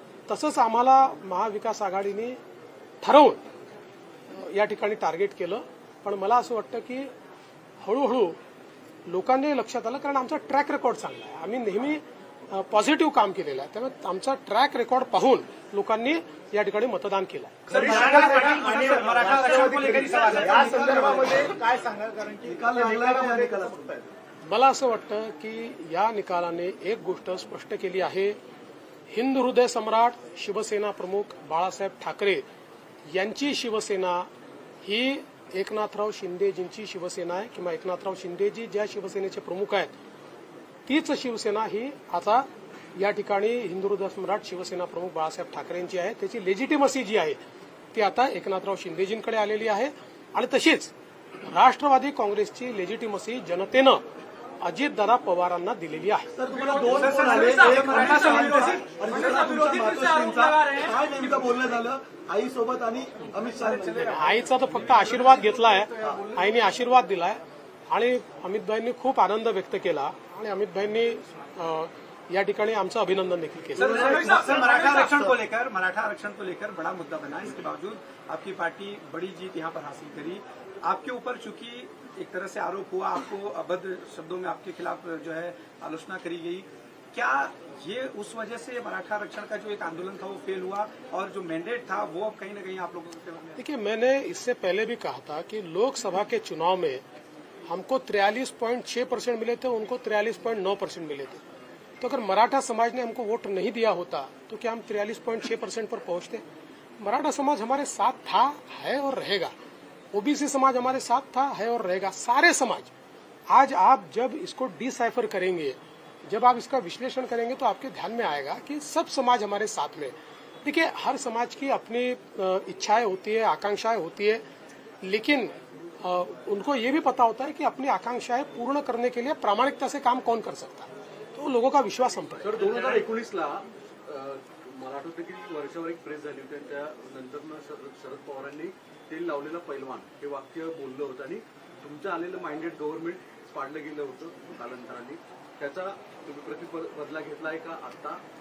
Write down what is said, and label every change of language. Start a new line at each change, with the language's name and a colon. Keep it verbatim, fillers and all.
Marathi: तसंच आम्हाला महाविकास आघाडीने ठरवून या ठिकाणी टार्गेट केलं, पण मला असं वाटतं की हळूहळू लोकांनी लक्षात आलं, कारण आमचा ट्रॅक रेकॉर्ड चांगला आहे. आम्ही नेहमी पॉझिटिव्ह काम केलेलं आहे, त्यामुळे आमचा ट्रॅक रेकॉर्ड पाहून लोकांनी या ठिकाणी मतदान केलं.
Hindi: है मराठा आरक्षण को लेकर ही सवाल है.
Marathi: या संदर्भामध्ये काय सांगाल? कारण की निकाल लागला की नाही निकाल असतो? मला असं वाटतं की या निकालाने एक गोष्ट स्पष्ट केली आहे. हिंद हृदय सम्राट शिवसेना प्रमुख बाळासाहेब ठाकरे यांची शिवसेना ही एकनाथराव शिंदेजींची शिवसेना आहे किंवा एकनाथराव शिंदेजी ज्या शिवसेनेचे प्रमुख आहेत तीच शिवसेना ही आता या ठिकाणी हिंदू हृदय सम्राट शिवसेना प्रमुख बाळासाहेब ठाकरेंची आहे. त्याची लेजिटिमसी जी आहे ती आता एकनाथराव शिंदेजींकडे आलेली आहे आणि तशीच राष्ट्रवादी काँग्रेसची लेजिटिमसी जनतेनं अजितदादा पवारांना दिलेली आहे. तर तुम्हाला दोन फोन आले, एक मराठा समाजाचा आणि दुसरा तुमच्या मातोश्रींचा. काय नेमकं बोलणं झालं आई सोबत आणि अमित शहा? आईचा तर फक्त आशीर्वाद घेतलाय. आईने आशीर्वाद दिलाय आणि अमितभाईंनी खूप आनंद व्यक्त केला आणि अमितभाईंनी अ, या ठिकाणी आमचं अभिनंदन देखील केलं.
Hindi: सर, मराठा आरक्षण को लेकर मराठा आरक्षण को लेकर बड़ा मुद्दा बना, इसके बावजूद आपकी पार्टी बड़ी जीत यहाँ पर हासिल करी. आपके ऊपर चूंकि एक तरह से आरोप हुआ, आपको अभद्र शब्दों में आपके खिलाफ जो है आलोचना करी गई, क्या ये उस वजह से मराठा आरक्षण का जो एक आंदोलन था वो फेल हुआ और जो मैंडेट था वो अब कहीं ना कहीं आप लोगों के फेवर में है? देखिए, मैंने इससे पहले भी कहा था कि लोकसभा के चुनाव में हमको तिरालीस पॉइंट छह परसेंट मिले थे, उनको तिरालीस पॉइंट नौ परसेंट मिले थे. तो अगर मराठा समाज ने हमको वोट नहीं दिया होता तो क्या हम तिरालीस पॉइंट छह परसेंट पर पहुंचते? मराठा समाज हमारे साथ था, है और रहेगा. ओबीसी समाज हमारे साथ था, है और रहेगा. सारे समाज. आज आप जब इसको डिसाइफर करेंगे जब आप इसका विश्लेषण करेंगे तो आपके ध्यान में आएगा कि सब समाज हमारे साथ में। देखिए, हर समाज की अपनी अ, इच्छाएं होती है, आकांक्षाएं होती है, लेकिन अ, उनको ये भी पता होता है कि अपनी आकांक्षाएं पूर्ण करने के लिए प्रामाणिकता से काम कौन कर सकता है, तो लोगों का विश्वास हम पर है।
Marathi: तर दोन हजार एकोणीसला मला आठवतं की वर्षावर एक प्रेस झाली होती आणि त्यानंतर शरद शरद पवारांनी तेल लावलेला पैलवान हे वाक्य बोललं होतं आणि तुमचं आलेलं माइंडेड गव्हर्नमेंट पाडलं गेलं होतं कालांतराने, त्याचा तुम्ही प्रतिपर बदला घेतला आहे का आता?